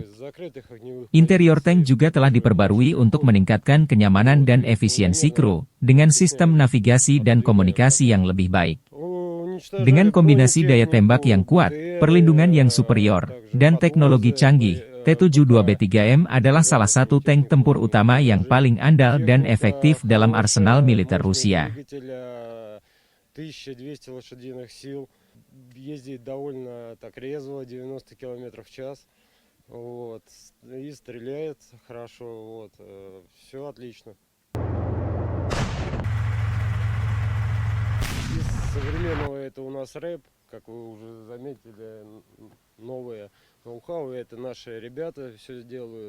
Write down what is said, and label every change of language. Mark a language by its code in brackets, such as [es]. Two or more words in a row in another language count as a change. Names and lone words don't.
[id] Interior tank juga telah diperbarui untuk meningkatkan kenyamanan dan efisiensi kru, dengan sistem navigasi dan komunikasi yang lebih baik. Dengan kombinasi daya tembak yang kuat, perlindungan yang superior, dan teknologi canggih, T-72B3M adalah salah satu tank tempur utama yang paling andal dan efektif dalam arsenal militer Rusia. [ru] 1200 лошадиных сил, ездит довольно так резво, 90 км в час, вот, и стреляет хорошо, вот, все отлично. Из современного это у нас рэп, как вы уже заметили, новые ноу-хау, это наши ребята все делают.